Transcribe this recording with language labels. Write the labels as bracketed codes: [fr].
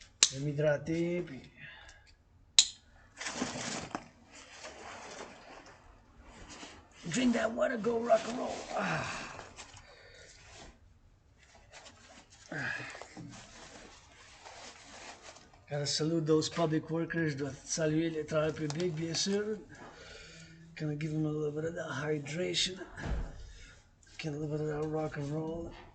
[fr] Je vais m'hydrater, puis [en] drink that water, go rock and roll. Gotta salute those public workers. [fr] Dois saluer les travailleurs publics, bien sûr. [en] Gonna give them a little bit of that hydration. Get a little bit of that rock and roll.